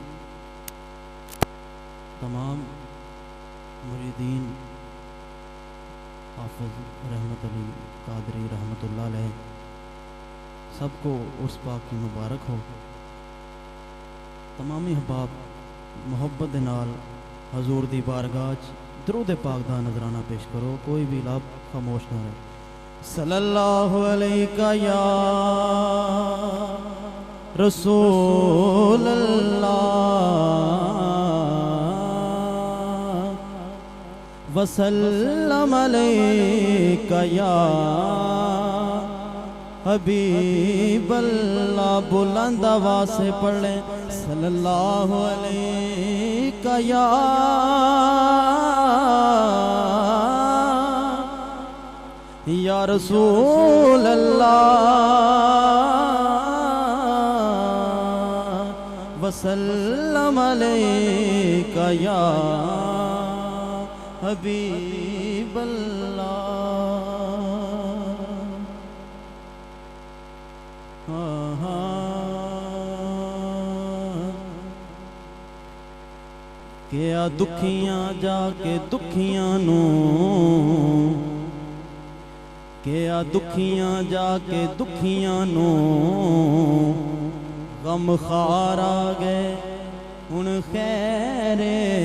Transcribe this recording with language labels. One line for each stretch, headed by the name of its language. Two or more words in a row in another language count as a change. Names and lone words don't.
Urdu: تمام مریدین حافظ رحمت علی قادری
Arabic: رحمة الله عليه
Urdu: سب کو عرس پاک کی مبارک ہو.
Punjabi: تمامی احباب محبت دے نال حضور دی بارگاہ چ درود پاک دا نذرانہ پیش کرو، کوئی بھی لب خاموش نہ رہے.
Arabic: صلى الله عليك يا رسول الله وسلم عليك يا حبيب الله.
Urdu: بلند آواز سے پڑھے
Arabic: صلى الله عليك يا رسول الله وسلم عليك يا حبيب الله.
Punjabi: کیا دکھیاں جا کے دکھیاں نوں، کیا دکھیاں جا کے دکھیاں نوں غم خوار آ گئے ہُن خیرے.